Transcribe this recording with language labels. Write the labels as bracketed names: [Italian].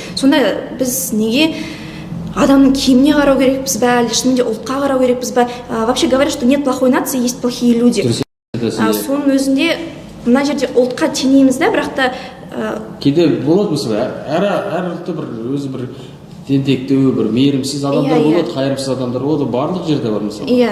[Kazakh] Сонда біз неге адамның киіміне қарау керекпіз бе, әлде шынымен де ұлтқа қарау керекпіз бе? [Russian] Вообще говорят, что нет плохой нации, есть плохие люди. [Kazakh] Соның өзінде мына жерде ұлтқа теңейміз да, бірақ та кейде болады мысалы әр ұлтта бір өзі бір тентектеу, бір мейірімсіз адамдар болады, қайырымсыз адамдар болады, барлық жерде бар мысалы.